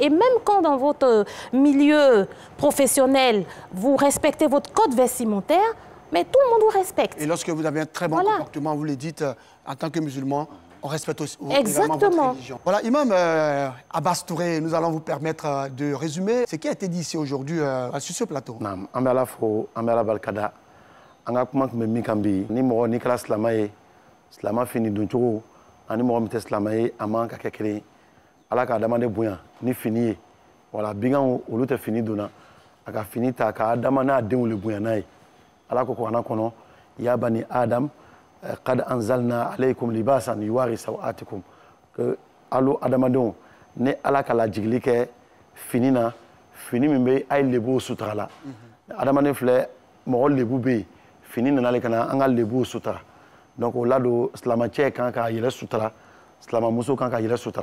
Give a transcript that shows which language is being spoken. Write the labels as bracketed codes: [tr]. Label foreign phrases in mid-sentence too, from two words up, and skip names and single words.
[fr] Et même quand dans votre milieu professionnel, vous respectez votre code vestimentaire, mais tout le monde vous respecte. Et lorsque vous avez un très bon comportement, vous le dites en tant que musulman, on respecte aussi également votre religion. Voilà, Imam Abbas Touré, nous allons vous permettre de résumer ce qui a été dit ici aujourd'hui sur ce plateau. [bm] An bɛ Ala fo, an bɛ Ala barikada. An ka kuma tun bɛ min kan bi, ni mɔgɔ n'i kɛra silama ye, silama fini doncogo ani mɔgɔ min tɛ silama ye, a man ka kɛ kelen ye. Ala ka adamaden bonya ni fini ye. Voilà, binganw olu tɛ fini donna. A ka fini ta ka adama n'a denw le bonya n'a ye. Ala ko kuranɛ kɔnɔ, [ar] يا بني آدم قد أنزلنا عليكم لباسا يواري سوآتكم, [bm] que alo adamadenw ne Ala ka lajigili kɛ fini na, fini min bɛ a ye lebuw sutura la. Adamaden filɛ mɔgɔ lebu bɛ yen, fini nana le ka na an ka lebuw sutura. Donc o la don silamɛcɛ kan k'a yɛrɛ sutura, silamɛmuso kan k'a yɛrɛ sutura.